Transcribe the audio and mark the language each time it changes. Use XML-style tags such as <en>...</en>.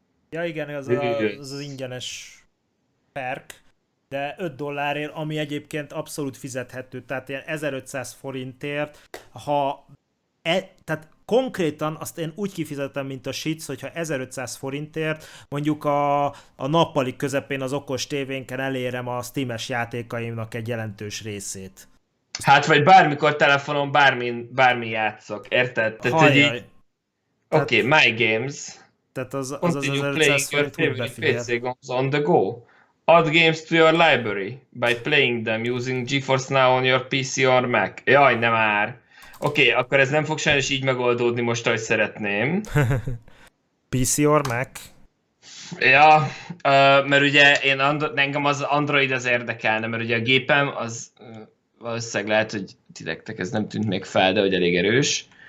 <hu>Ja igen, az ingyenes perk, de $5, ami egyébként abszolút fizethető, tehát ilyen 1500 forintért, tehát konkrétan azt én úgy kifizetem, mint a shits, hogyha 1500 forintért mondjuk a nappali közepén az okos tévénken elérem a Steam-es játékaimnak egy jelentős részét. Hát vagy bármikor telefonon bármi játszok, érted? Hajjaj.</hu> <en>Oké, okay, my games.</en> <hu>Tehát az 1500 forint úgy befigyel.</hu> <en>On the go. Add games to your library by playing them using GeForce Now on your PC or Mac.</en> <hu>Jaj, ne már. Oké, okay, akkor ez nem fog sajnos így megoldódni most, ahogy szeretném.</hu> <en>PC or Mac?</en> <hu>Ja, mert ugye én engem az Android az érdekelne, mert ugye a gépem az valószínűleg lehet, hogy titektek ez nem tűnt még fel, de hogy elég erős.</hu>